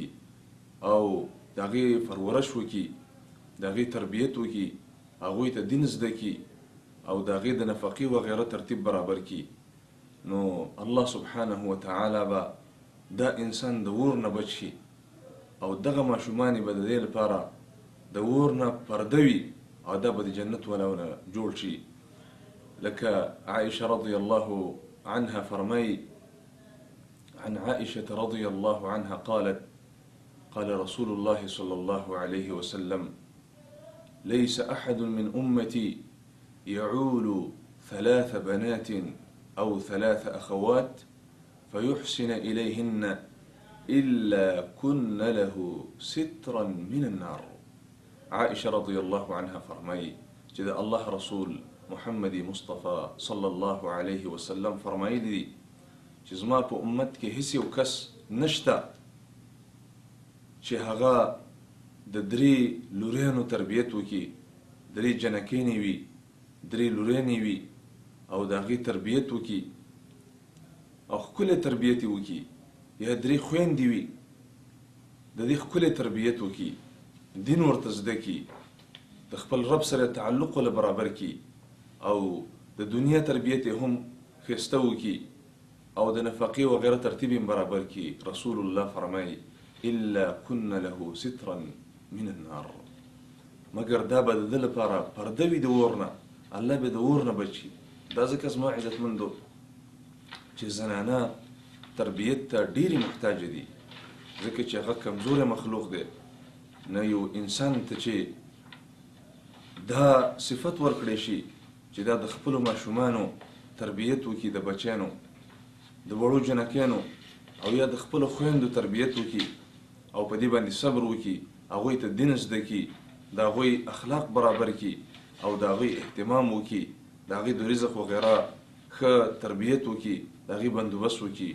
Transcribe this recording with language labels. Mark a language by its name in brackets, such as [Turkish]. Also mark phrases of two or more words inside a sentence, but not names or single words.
[Pashto] او د هغې پرورش وکړي، د هغې تربیت وکړي، هغوی ته دین زده کړي او د هغې د نفقې وغیره ترتیب برابر کړي، نو [Arabic] الله سبحانه وتعالی [Pashto] به دا انسان د اور نه بچ شي او دغه ماشومانې به د دې لپاره د اور نه پرده وي او دا به د جنت ولونه جوړ شي. لکه عائشه [Arabic] رضی الله عنها [Pashto] فرمایي: [Arabic] عن عائشة رضي الله عنها قالت: قال رسول الله صلى الله عليه وسلم: ليس أحد من أمتي يعول 3 بنات أو 3 أخوات فيحسن إليهن إلا كن له سترا من النار. [Pashto] عائشة [Arabic] رضي الله عنها [Pashto] فرمي جدا الله رسول محمد مصطفى [Arabic] صلى الله عليه وسلم [Pashto] فرمي دي چې زما په امت کې هیڅ یو کس نشته چې هغه د درې لورینو تربیت وکړي، 3 جنکینې وي، 3 لورینې وي او د هغې تربیت وکړي او ښکلی تربیت یې وکړي، یا 3 خویندې وي، د دې ښکلی تربیت وکړي، دین ورته زده کړي، د خپل رب سره تعلق له برابر کړي او د دنیا تربیت یې هم ښایسته وکړي او د نفقې وغیره ترتیب یې برابر کړي. رسول الله فرمایي: [Arabic] الا كن له سترا من النار، [Pashto] مګر دا به د ده لپاره پرده وي د اور نه، الله به د اور نه بچي. دا ځکه زما عزتمندو چې زنانه تربیت ته ډېرې محتاجه دي، ځکه چې هغه کمزوری مخلوق دی. نه یو انسان ته چې دا صفت ورکړی شي چې دا د خپلو ماشومانو تربیت وکړي، د بچیانو، د وړو جنکیانو او یا د خپلو خویندو تربیت وکړي او په دې باندې صبر وکړي، هغوی ته دین زده کړي، د هغوی اخلاق برابر کړي او د هغوی اهتمام وکړي، د هغوی د رزق وغیره ښه تربیت وکړي، د هغوی بندوبست وکړي.